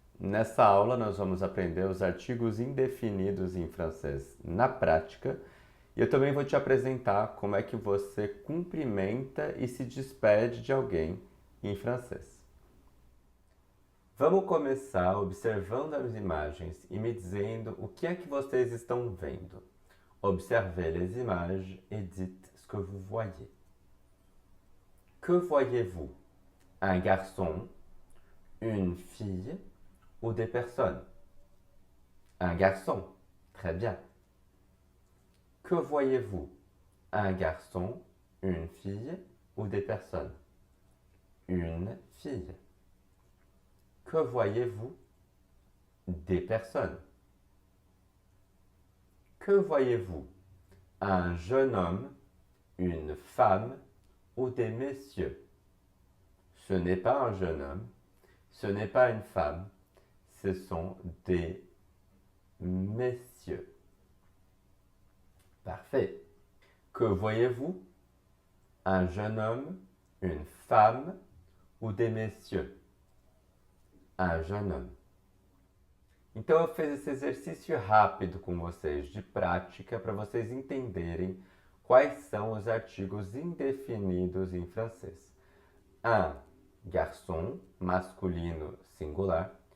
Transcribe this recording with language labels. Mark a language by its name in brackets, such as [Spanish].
[Portuguese] Nessa aula nós vamos aprender os artigos indefinidos em francês na prática e eu também vou te apresentar como é que você cumprimenta e se despede de alguém em francês. Vamos começar observando as imagens e me dizendo o que é que vocês estão vendo. [French] Observez les images et dites ce que vous voyez. Que voyez-vous? Un garçon, une fille ou des personnes? Un garçon. Très bien. Que voyez-vous? Un garçon, une fille ou des personnes? Une fille. Que voyez-vous? Des personnes. Que voyez-vous? Un jeune homme, une femme ou des messieurs? Ce n'est pas un jeune homme, ce n'est pas une femme, ce sont des messieurs. Parfait. Que voyez-vous? Un jeune homme, une femme ou des messieurs? Un jeune homme. [Portuguese] Então eu fiz esse exercício rápido com vocês, de prática, para vocês entenderem quais são os artigos indefinidos em francês. [French] Un garçon, [Portuguese] masculino, singular.